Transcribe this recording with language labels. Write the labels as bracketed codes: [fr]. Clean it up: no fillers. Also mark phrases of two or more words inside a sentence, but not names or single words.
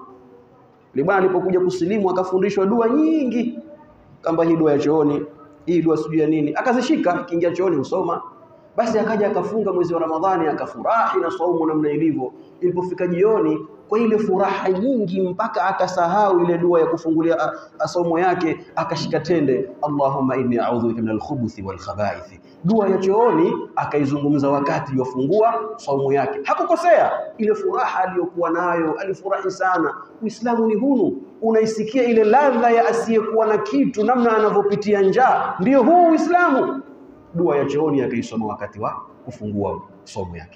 [sw] Yule bwana alipokuja kusilimu akafundishwa dua nyingi, kama hii dua ya chooni, hii dua sijui ya nini, akazishika, kiingia chooni usoma Basi akaja akafunga mwezi wa Ramadhani, akafurahi na saumu namna ilivyo. Ilipofika jioni, kwa ile furaha nyingi mpaka akasahau ile dua ya kufungulia saumu yake, akashika tende, [ar] اللهم إني أعوذ بك من الخبث والخبائث. [sw] Dua ya chooni akaizungumza wakati yafungua saumu yake. Hakukosea. Ile furaha aliyokuwa nayo, alifurahi sana. Uislamu ni hunu, unaisikia ile ladha ya asiyekuwa na kitu, namna anavyopitia njaa. Ndio huu Uislamu. Dua ya chooni akaisoma wakati wa kufungua saumu yake.